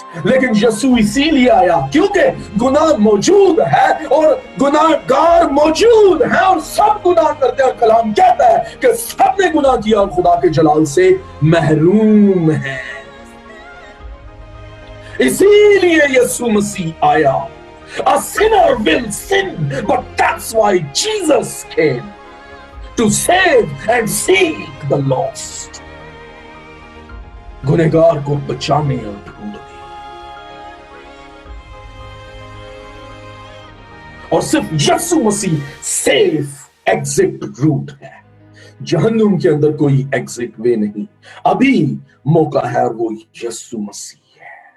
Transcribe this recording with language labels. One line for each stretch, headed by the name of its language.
Hindi: लेकिन यीशु इसीलिए आया क्योंकि गुनाह मौजूद है और गुनाहगार मौजूद है और सब गुनाह करते हैं। और कलाम कहता है कि सबने गुनाह किया और खुदा के जलाल से महरूम है। इसीलिए यीशु मसीह आया।
English: A sinner will sin, but that's why Jesus came to save and seek the lost.
Hindi: गुनहगार को बचाने और ढूंढने, और सिर्फ यीशु मसीह
English: safe exit route
Hindi: है। जहन्नुम के अंदर कोई
English: exit way
Hindi: नहीं, अभी मौका है और वो यीशु मसीह है।